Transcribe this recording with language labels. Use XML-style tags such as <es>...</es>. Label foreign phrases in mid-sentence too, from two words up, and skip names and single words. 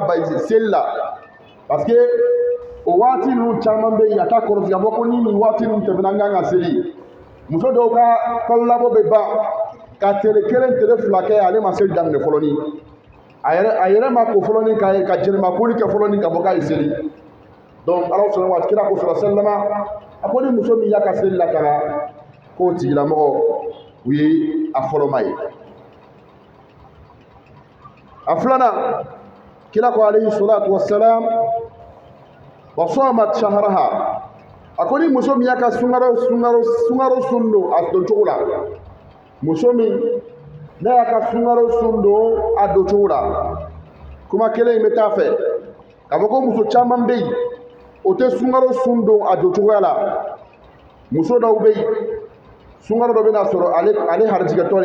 <bm>ba seli la</bm> <fr>parce que</fr> <bm>o waati ninnu caman bɛ yen a t'a kɔlɔsi k'a fɔ ko ni nin waati ninnu tɛmɛna n kan ka seli muso dɔw ka kalo labɔ bɛ ban ka tile 1 tile 2 kɛ ale ma seli daminɛ fɔlɔnin a yɛrɛ ma ko fɔlɔnin ka jɛnɛmakoli kɛ fɔlɔnin ka fɔ k'a ye seli donc ala sɔnna wa kira ko sallallahu a ko ni muso min y'a ka seli lakana k'o tigilamɔgɔ u ye a fɔlɔma ye a filanan kira ko</bm> <ar>عليه الصلاة والسلام وصامت شهرها</ar> <bm>a ko ni muso min y'a ka sunkaro sun don a don cogo la muso min n'a y'a ka sunkaro sun don a don cogo la kuma kelen in bɛ taa fɛ k'a fɔ ko muso caman bɛ yen o tɛ sunkaro sun don a don cogoya la muso dɔw bɛ yen sunkaro dɔ bɛ na sɔrɔ ale harijigɛtɔ de</bm>